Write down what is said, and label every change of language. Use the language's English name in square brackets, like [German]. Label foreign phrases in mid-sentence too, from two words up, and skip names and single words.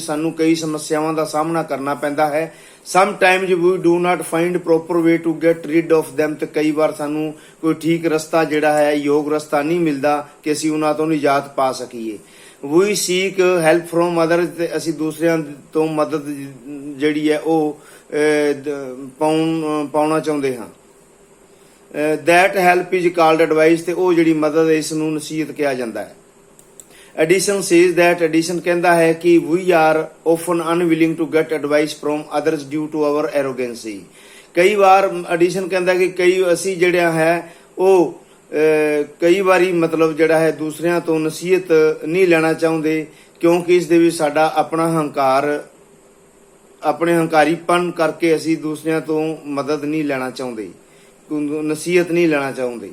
[Punjabi] ਸਾਨੂੰ ਕਈ ਸਮੱਸਿਆਵਾਂ ਦਾ ਸਾਹਮਣਾ ਕਰਨਾ ਪੈਂਦਾ ਹੈ। [English] some times we do not find proper way to get rid of them. [Punjabi] ਤੇ ਕਈ ਵਾਰ ਸਾਨੂੰ ਕੋਈ ਠੀਕ ਰਸਤਾ ਜਿਹੜਾ ਹੈ, ਯੋਗ ਰਸਤਾ ਨਹੀਂ ਮਿਲਦਾ ਕਿ ਅਸੀਂ ਉਹਨਾਂ ਤੋਂ ਨਿਜਾਤ ਪਾ ਸਕੀਏ। [English] we seek help from others. [Punjabi] ਤੇ ਅਸੀਂ ਦੂਸਰਿਆਂ ਤੋਂ ਮਦਦ ਜਿਹੜੀ ਹੈ ਉਹ ਪਾਉਣਾ ਚਾਹੁੰਦੇ ਹਾਂ। [English] that help is called advice। [Punjabi] ਤੇ ਉਹ ਜਿਹੜੀ ਮਦਦ ਹੈ ਇਸ ਨੂੰ ਨਸੀਹਤ ਕਿਹਾ ਜਾਂਦਾ ਹੈ। [English] ਐਡੀਸ਼ਨ says that, ਐਡੀਸ਼ਨ [Punjabi] ਕਹਿੰਦਾ ਹੈ ਕਿ [English] we are often unwilling to get advice from others due to our arrogancy। [Punjabi] ਕਈ ਵਾਰ ਐਡੀਸ਼ਨ ਕਹਿੰਦਾ ਕਿ ਕਈ ਅਸੀਂ ਜਿਹੜਾ ਹੈ ਉਹ ਕਈ ਵਾਰੀ ਮਤਲਬ ਜਿਹੜਾ ਹੈ ਦੂਸਰਿਆਂ ਤੋਂ ਨਸੀਹਤ ਨਹੀਂ ਲੈਣਾ ਚਾਹੁੰਦੇ, ਕਿਉਂਕਿ ਇਸ ਦੇ ਵਿੱਚ ਸਾਡਾ ਆਪਣਾ ਹੰਕਾਰ, ਆਪਣੇ ਹੰਕਾਰੀਪਨ ਕਰਕੇ ਅਸੀਂ ਦੂਸਰਿਆਂ ਤੋਂ ਮਦਦ ਨਹੀਂ ਲੈਣਾ ਚਾਹੁੰਦੇ, ਨਸੀਹਤ ਨਹੀਂ ਲੈਣਾ ਚਾਹੁੰਦੇ।